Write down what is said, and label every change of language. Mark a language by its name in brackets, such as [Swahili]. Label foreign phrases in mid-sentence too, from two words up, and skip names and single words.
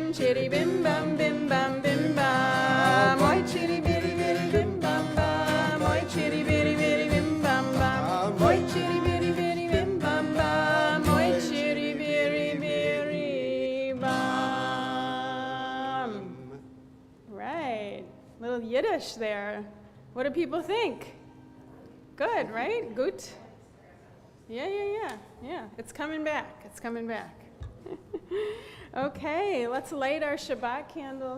[English] Chiribim bam bim bam bim bam. Oi chiribiri biri bim bam bam. Oi chiribiri biri bim bam bam. Oi chiribiri biri bim bam bam. Oi chiribiri biri bam. Right. Little Yiddish there. What do people think? Good, right? Good. Yeah. It's coming back. Okay, let's light our Shabbat candles.